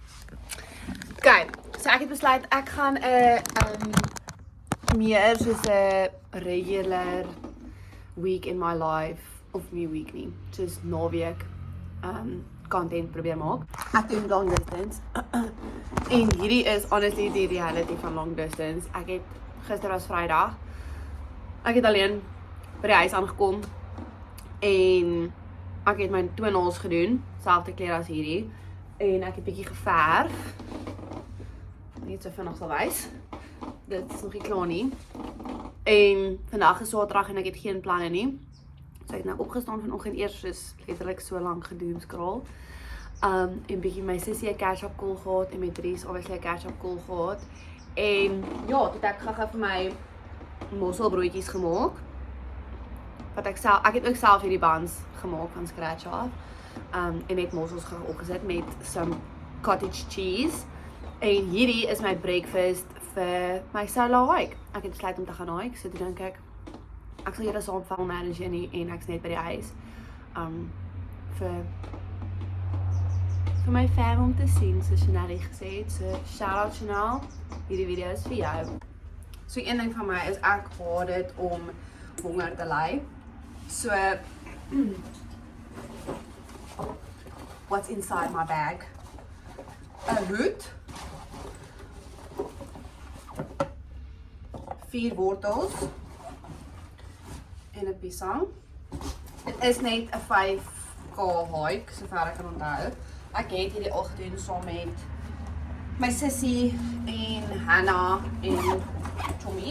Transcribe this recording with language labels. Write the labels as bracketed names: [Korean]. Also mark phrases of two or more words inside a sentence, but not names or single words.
[Afrikaans] Okay, so ek het besluit ek gaan meer soos 'n [English] regular week in my life [Afrikaans] of nie week nie, soos naweek content probeer maak. Ek doen [English] long distance [Afrikaans] en hierdie is honestly die reality van [English] long distance. [Afrikaans] Ek het gister was Vrydag. Ek het alleen by die huis aangekom en ek het my toenails gedoen, selfde kleur as hierdie, en ek het bietjie geverf. Net so vinnig sal wys. Dit is nog nie klaar nie. En vandag is Saterdag en ek het geen planne nie. So ek het nou opgestaan vanoggend eers soos letterlik so lank gedoomscroll. En bietjie my sussie 'n [English] catch-up call [Afrikaans] gehad en met Dries obviously 'n [English] catch-up call [Afrikaans] gehad. En ja, toe ek gou vir my mosselbroodjies gemaak. Wat ek het ook self hierdie buns gemaak van scratch af. En net mossels opgesit met [English] some cottage cheese. [Afrikaans] En hierdie is my breakfast vir my [English] solo hike. [Afrikaans] Ek het besluit om te gaan hike, so toe dink ek sal julle saam van manage nie en ek's net by die huis. Vir my fam om te sien, so Chanel gesê het, so [English] shout out [Afrikaans] Chanel, hierdie video is vir jou. So een ding van my is ek haat dit om honger te ly. [English] So what's inside my bag? [Afrikaans] 'n root, 4 wortels en 'n piesang. Dit is net 'n 5k hike, sover ek kan onthou. Ek het hierdie al gedoen saam met my sussie en Hannah en Tommy.